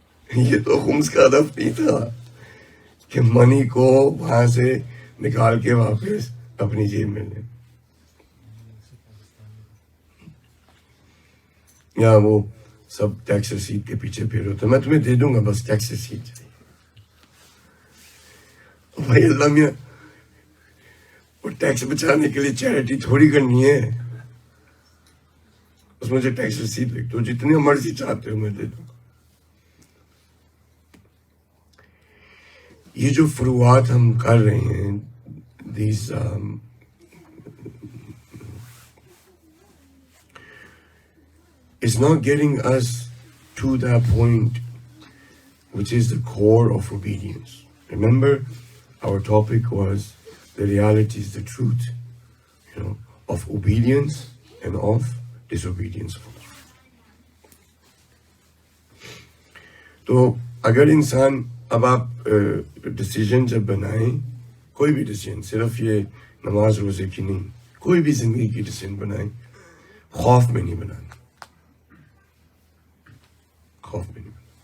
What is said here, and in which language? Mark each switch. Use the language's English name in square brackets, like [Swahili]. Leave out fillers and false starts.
[Urdu] یہ تو خمس کا ہدف نہیں تھا کہ منی کو وہاں سے نکال کے واپس اپنی جیب میں لیں، یا وہ سب ٹیکس رسید کے پیچھے پھر ہوتا ہے میں تمہیں دے دوں گا بس ٹیکس رسید چاہیے. بھائی اللہ میاں وہ ٹیکس بچانے کے لیے چیریٹی تھوڑی کرنی ہے، اس مجھے ٹیکس رسید لکھ دو، جتنی مرضی چاہتے ہو میں دے دوں. یہ جو فروعات ہم کر رہے ہیں [English] these it's not getting us to that point which is the core of obedience. Remember, our topic was the realities, the truth, of obedience and of disobedience. [Urdu] تو اگر انسان اب آپ ڈیسیجن جب بنائیں، کوئی بھی ڈیسیجن، صرف یہ نماز روزے کی نہیں، کوئی بھی زندگی کی ڈیسیجن بنائیں، خوف میں نہیں بنانا، خوف میں نہیں بنانا.